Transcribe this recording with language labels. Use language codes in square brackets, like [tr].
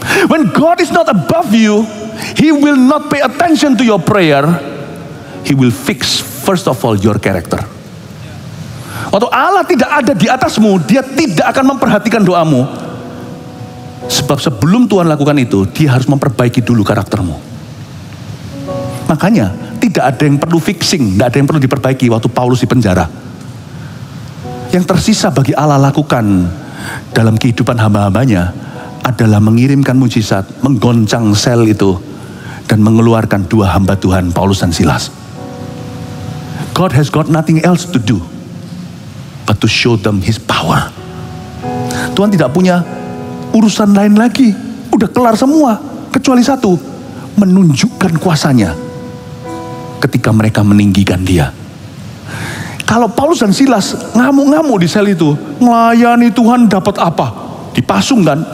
[en] When God is not above you, He will not pay attention to your prayer. He will fix first of all your character. [id] Waktu Allah tidak ada di atasmu, Dia tidak akan memperhatikan doamu. Sebab sebelum Tuhan lakukan itu, Dia harus memperbaiki dulu karaktermu. Makanya tidak ada yang perlu fixing, tidak ada yang perlu diperbaiki waktu Paulus di penjara. Yang tersisa bagi Allah lakukan dalam kehidupan hamba-hambanya adalah mengirimkan mujizat, menggoncang sel itu, dan mengeluarkan dua hamba Tuhan, Paulus dan Silas. [en] God has got nothing else to do but to show them His power. [id] Tuhan tidak punya urusan lain lagi. Udah kelar semua. Kecuali satu. Menunjukkan kuasanya ketika mereka meninggikan Dia. Kalau Paulus dan Silas ngamuk-ngamuk di sel itu, melayani Tuhan dapat apa? Dipasung kan?